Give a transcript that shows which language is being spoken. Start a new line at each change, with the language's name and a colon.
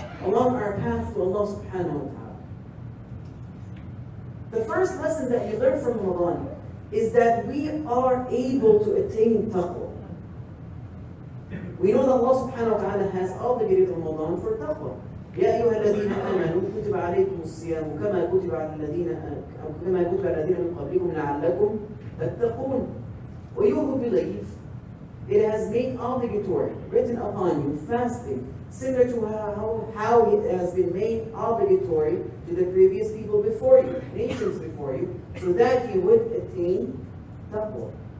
English: along our path to Allah subhanahu wa ta'ala. The first lesson that we learn from Ramadan is that we are able to attain taqwa. We know that Allah subhanahu wa ta'ala has obligated Ramadan for taqwa.
Arabic: يا أيها الذين آمنوا كتب عليكم الصيام كما كتب على الذين من قبلكم لعلكم تتقون.
English: For you who believe, it has made obligatory, written upon you, fasting, similar to how it has been made obligatory to the previous people before you, nations before you, so that you would attain taqwa.